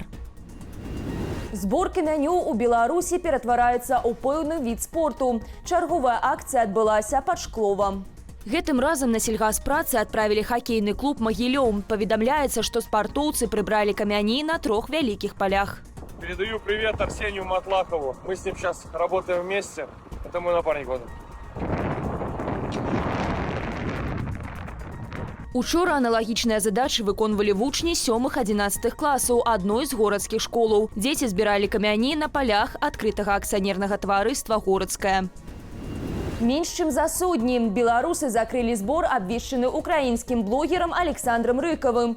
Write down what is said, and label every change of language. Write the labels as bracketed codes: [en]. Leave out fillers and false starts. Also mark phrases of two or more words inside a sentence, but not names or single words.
[be] Зборкі меню ў Беларусі ператвараюцца ў пэўны від спорту. Чарговая акцыя адбылася пад Шкловам. Гэтым разам на сельгаспрацы адправілі хакейны клуб «Магілёў». Паведамляецца, што спартоўцы прыбралі камяні на 3 вялікіх полях. [ru] Передаю привет Арсению Матлахову. Мы с ним сейчас работаем вместе. Это мой напарник. [be] Учора аналагічныя задачы выконвалі вучні 7-11 класаў адной з горадскіх школаў. Дзеці збіралі камяні на полях адкрытага акцыянернага таварыства «Горадскае». Менш чым за сотні беларусы закрылі збор, абвешчаны украінскім блогерам Александром Рыкавым.